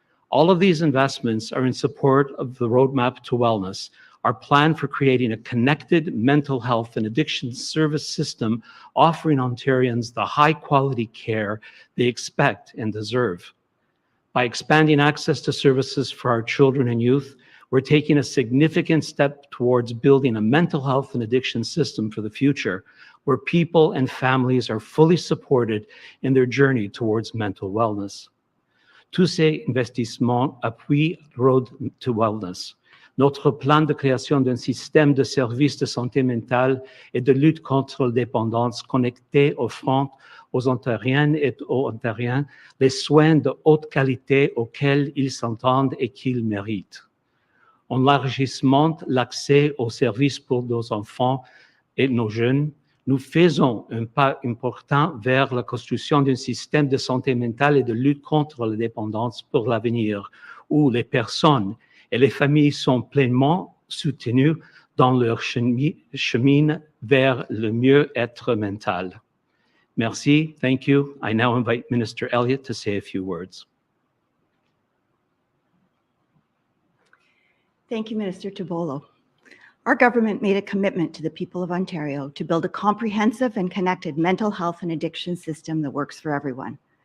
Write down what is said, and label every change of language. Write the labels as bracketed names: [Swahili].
[English] All of these investments are in support of the Roadmap to Wellness, our plan for creating a connected mental health and addiction service system offering Ontarians the high-quality care they expect and deserve. By expanding access to services for our children and youth, We're taking a significant step towards building a mental health and addiction system for the future, where people and families are fully supported in their journey towards mental wellness. [French] Tous ces investissements appuient Road to Wellness. Notre plan de création d'un système de services de santé mentale et de lutte contre la dépendance connecté offrant aux Ontariennes et aux Ontariens les soins de haute qualité auxquels ils s'entendent et qu'ils méritent. En élargissant l'accès aux services pour nos enfants et nos jeunes, nous faisons un pas important vers la construction d'un système de santé mentale et de lutte contre la dépendance pour l'avenir, où les personnes et les familles sont pleinement soutenues dans leur chemin vers le mieux-être mental. Merci. [English] Thank you. I now invite Minister Elliott to say a few words. Thank you, Minister Tibollo. Our government made a commitment to the people of Ontario to build a comprehensive and connected mental health and addiction system that works for everyone.